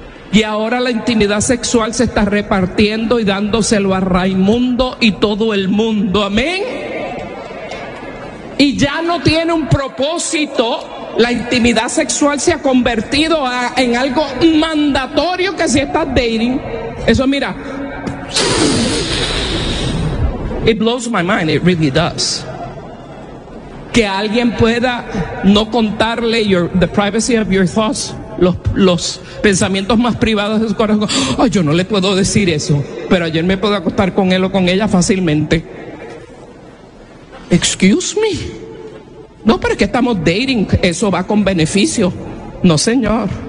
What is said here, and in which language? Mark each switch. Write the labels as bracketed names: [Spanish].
[Spanish] Y ahora la intimidad sexual se está repartiendo y dándoselo a Raimundo y todo el mundo, amén. Y ya no tiene un propósito. La intimidad sexual se ha convertido en algo mandatorio que si estás dating. Eso mira. [English] It blows my mind, it really does. [Spanish] Que alguien pueda no contarle [English] the privacy of your thoughts, [Spanish] los pensamientos más privados de su corazón. Oh, yo no le puedo decir eso, pero ayer me puedo acostar con él o con ella fácilmente. [English] Excuse me. [Spanish] No, pero es que estamos dating, eso va con beneficio. No, señor.